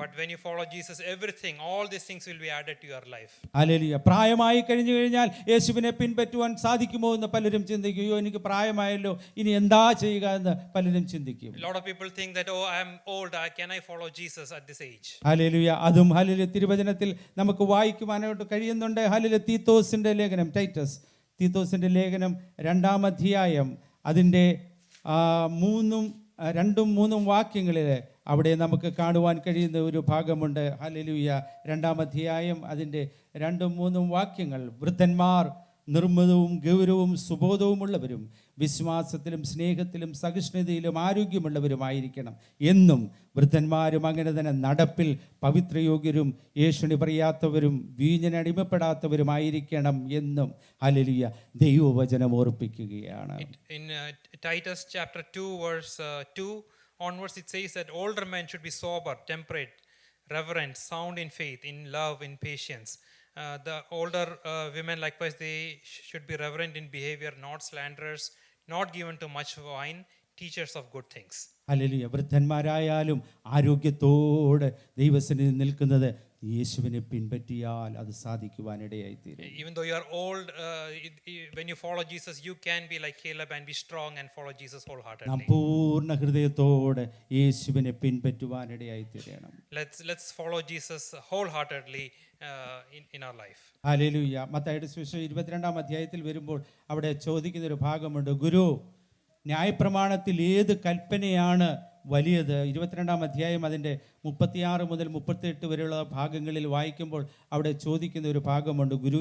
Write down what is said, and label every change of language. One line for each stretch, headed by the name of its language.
English: But when you follow Jesus, everything, all these things will be added to your life.
Malayalam: Hallelujah. പ്രായമായി കഴിഞ്ഞു കഴിഞ്ഞാൽ യേശുവിനെ പിൻപറ്റുവാൻ സാധിക്കുമോ എന്ന് പലരും ചിന്തിക്കും. അയ്യോ, എനിക്ക് പ്രായമായല്ലോ, ഇനി എന്താ ചെയ്യുക എന്ന് പലരും ചിന്തിക്കും.
English: A lot of people think that, oh, I am old, can I follow Jesus at this age?
Malayalam: Hallelujah. അതും ഹല്ലേലൂയ തിരുവചനത്തിൽ നമുക്ക് വായിക്കുവാനായിട്ട് കഴിയുന്നുണ്ട്. ഹല്ലേലൂയ. തീത്തോസിന്റെ ലേഖനം, തീത്തോസിന്റെ ലേഖനം 2 അതിൻ്റെ 2-3 വാക്യങ്ങളിൽ അവിടെ നമുക്ക് കാണുവാൻ കഴിയുന്ന ഒരു ഭാഗമുണ്ട്. ഹല്ലേലൂയ. 2 അതിൻ്റെ 2-3 വാക്യങ്ങൾ. വൃദ്ധന്മാർ നിർമ്മതവും ഗൗരവവും സുബോധവുമുള്ളവരും വിശ്വാസത്തിലും സ്നേഹത്തിലും സഹിഷ്ണുതയിലും ആരോഗ്യമുള്ളവരുമായിരിക്കണം എന്നും വൃദ്ധന്മാരും അങ്ങനെ തന്നെ നടപ്പിൽ പവിത്രയോഗ്യരും യേശുവിനെ പറയാത്തവരും വീഞ്ഞിന് അടിമപ്പെടാത്തവരുമായിരിക്കണം എന്നും ഹല്ലേലൂയ ദൈവവചനം ഓർപ്പിക്കുകയാണ്.
English: In Titus chapter 2 verse 2 onwards it says that older men should be sober, temperate, reverent, sound in faith, in love, in patience. The older women likewise they should be reverent in behavior, not slanderers, not given to much wine, teachers of good things.
Malayalam: Hallelujah. വൃദ്ധന്മാരായാലും ആരോഗ്യത്തോടെ ദൈവസന്നിധിയിൽ നിൽക്കുന്നത് യേശുവിനെ പിൻപറ്റിയാൽ അത് സാധിക്കുവാനിടയായിത്തീരും.
English: Even though you are old, when you follow Jesus, you can be like Caleb and be strong and follow Jesus
Malayalam: നാം
English: wholeheartedly.
Malayalam: പൂർണ്ണ ഹൃദയത്തോടെ യേശുവിനെ പിൻപറ്റുവാനിടയായിത്തീരണം.
English: Let's follow Jesus wholeheartedly in our life.
Malayalam: Hallelujah. മത്തായിയുടെ സുവിശേഷം 22-ാം അധ്യായത്തിൽ വരുമ്പോൾ അവിടെ ചോദിക്കുന്നൊരു ഭാഗമുണ്ട്, ഗുരു ന്യായപ്രമാണത്തിൽ ഏത് കൽപ്പനയാണ് വലിയത്? 22-ാം അധ്യായം അതിൻ്റെ 36 മുതൽ 38 വരെയുള്ള ഭാഗങ്ങളിൽ വായിക്കുമ്പോൾ അവിടെ ചോദിക്കുന്ന ഒരു ഭാഗമുണ്ട്.